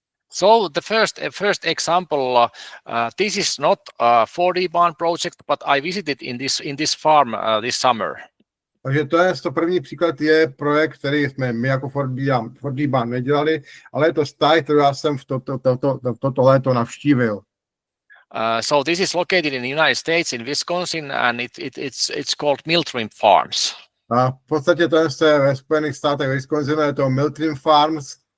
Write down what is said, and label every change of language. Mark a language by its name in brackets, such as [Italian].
[English] So the first example, this is not a 4dBarn project, but I visited in this farm this summer. [Czech] Takže to první příklad je projekt, který jsme my jako 4dBarn nedělali, ale je to stáj, kterou já jsem v toto léto navštívil. [English] So this is located in the United States in Wisconsin, and it's called Miltrim Farms. [Czech] A v podstatě to je ve Spojených státech Wisconsinu, je to Miltrim Farms.